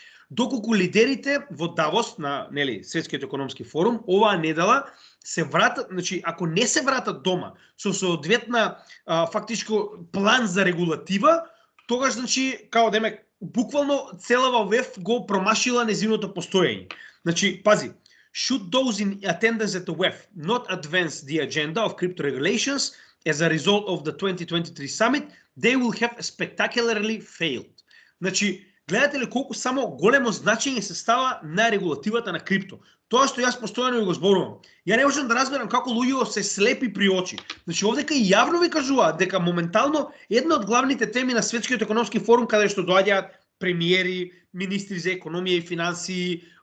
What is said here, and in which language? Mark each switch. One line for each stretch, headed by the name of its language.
Macedonian: Доколку лидерите во Давос на Светскиот економски форум оваа недела се вратат, значи ако не се вратат дома со соодветна фактичко план за регулатива, тогаш значи као демек буквално целава ВЕФ го промашила незиното постоење. Значи, пази,
English: should those in attendance at the WEF not advance the agenda of crypto regulations as a result of the 2023 summit, they will have spectacularly failed.
Macedonian: Значи, гледате ли колку само големо значење се става на регулативата на крипто. Тоа што јас постојано го зборувам. Ја не можам да разберам како луѓето се слепи при очи. Значи овдека и јавно ви кажуваат дека моментално една од главните теми на Светскиот економски форум каде што доаѓаат премиери, министри за економија и финансии,